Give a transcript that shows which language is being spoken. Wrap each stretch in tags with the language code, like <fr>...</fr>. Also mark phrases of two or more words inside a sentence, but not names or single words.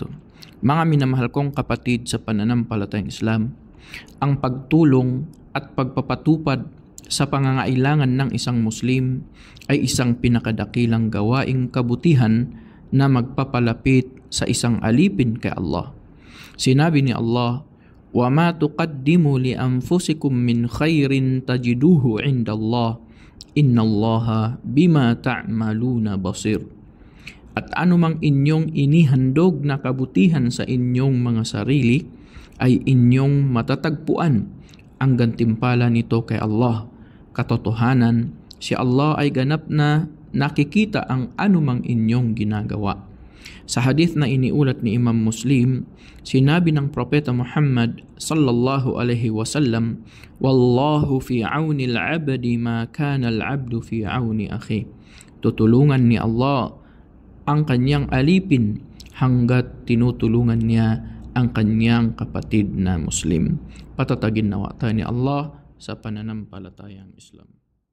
<tl>Mga minamahal kong kapatid sa pananampalatayang Islam, ang pagtulong at pagpapatupad sa pangangailangan ng isang Muslim ay isang pinakadakilang gawaing kabutihan na magpapalapit sa isang alipin kay Allah. Sinabi ni</tl> <ar>Allah, "وما تقدموا لأنفسكم من خير تجدوه عند الله. إن الله بما تعملون بصير."</ar> <tl>At anumang inyong inihandog na kabutihan sa inyong mga sarili ay inyong matatagpuan ang gantimpala nito kay Allah. Katotohanan, si Allah ay ganap na nakikita ang anumang inyong ginagawa. Sa hadith na iniulat ni Imam Muslim, sinabi ng Propeta Muhammad</tl> <ar>صلى الله عليه وسلم, "والله في عون العبد ما كان العبد في عون أخيه."</ar> <tl>Tutulungan ni Allah ang kanyang alipin hanggat tinutulungan niya ang kanyang kapatid na Muslim. Patatagin nawa tayo ni Allah sa pananampalatayang Islam.</tl>